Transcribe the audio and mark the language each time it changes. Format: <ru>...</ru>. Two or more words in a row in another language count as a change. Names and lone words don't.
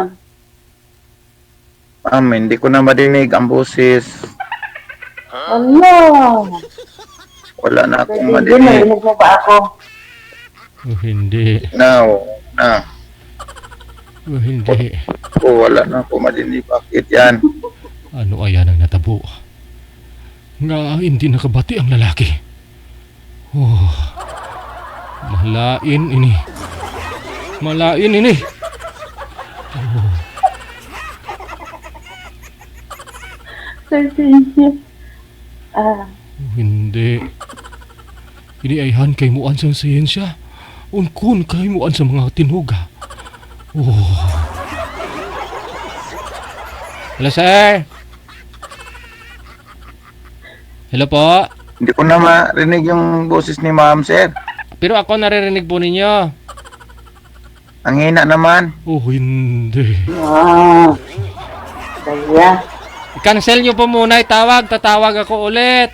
<tl>Ma'am, hindi ko na madinig ang boses. Ano? Wala na akong Hindi, madinig. narinig mo ba ako? Hindi. Now, na. Hindi. Wala na akong madinig. Bakit yan?</tl> <hil>Ano ayan ang natabo? Nga hindi nakabati ang lalaki. Oh. Malain ini. Malain ini.</hil> <tl>Sir Cynthia. Hindi.</tl> <hil>Ini ayhan kay muan sa siyensya. Unkun kay muan sa mga tinuga.</hil> <en>Oh. Hello, sir.</en> <tl>Hello po. Hindi ko na marinig yung boses ni ma'am, sir. Pero ako naririnig po ninyo. Ang hina naman. Oh, hindi. Kaya. I-cancel nyo po muna. Tatawag ako ulit.</tl>